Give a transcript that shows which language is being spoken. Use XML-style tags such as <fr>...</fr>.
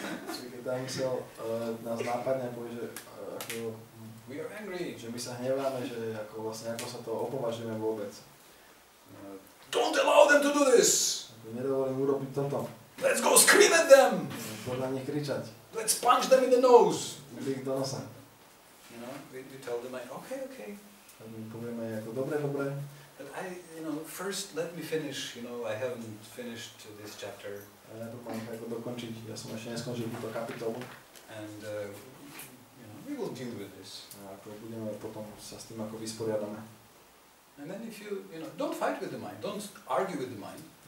<sk>Čiže keď tá mysel nás nápadne a povie, že ako,</sk> <en>We are angry.</en> <sk>že my sa hneváme, že ako vlastne ako sa to opovažujeme vôbec.</sk> <en>Don't allow them to do this!</en> <sk>Ako nedovolím urobiť toto.</sk> <en>Let's go scream at them!</en> <sk>Poď na nich kričať.</sk> <en>Let's punch them in the nose!</en> <sk>Ich do nosa.</sk> <en>We tell the mind, okay.</en> <sk>Tak my povieme ako dobre.</sk> <en>But first let me finish, I haven't finished this chapter.</en> <sk>A ja to mám ako dokončiť. Ja som ešte neskončil túto kapitolu.</sk> <en>And we will deal with this.</en> <sk>A ako budeme potom sa s tým ako vysporiadame.</sk> <en>And then if you don't fight with the mind, don't argue with the mind.</en>